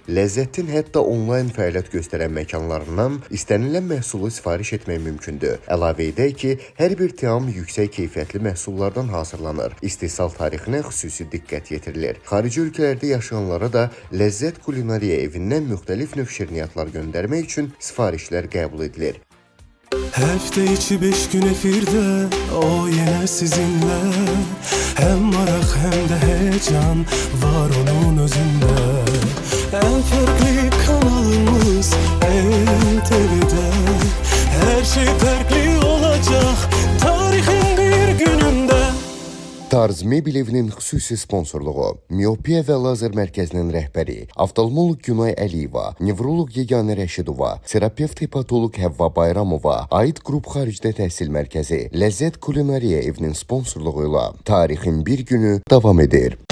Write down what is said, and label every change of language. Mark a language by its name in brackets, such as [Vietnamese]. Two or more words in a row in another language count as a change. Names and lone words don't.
[Azerbaijani] Ləzzətin hətta onlayn fəaliyyət göstərən məkanlarından istənilən məhsulu sifariş etmək mümkündür. Əlavə edək ki, hər bir təam yüksək keyfiyyətli məhsullardan hazırlanır. İstehsal tarixinə xüsusi diqqət yetirilir. Xarici ölkələrdə yaşayanlara da Ləzzət Kulinariya evindən müxtəlif növ şirniyyatlar göndərmək üçün sifarişlər qəbul edilir. [Turkish] Hafta içi 5 gün efirde, o yine sizinle. Hem merak hem de heyecan var onun özünde. En farklı kanalımız NTV'de. Her şey farklı olacak tarihin bir gününde. [Azerbaijani] Tarz Mebel evinin xüsusi sponsorluğu, Miopiya və Lazer Mərkəzinin rəhbəri, oftalmoloq Günay Əliyeva, nevroloq Yeganə Rəşidova, terapevt hepatoloq Həvva Bayramova, Aid Qrup Xaricdə Təhsil Mərkəzi, Ləzzət Kulinariya evinin sponsorluğu ilə tarixin bir günü davam edir.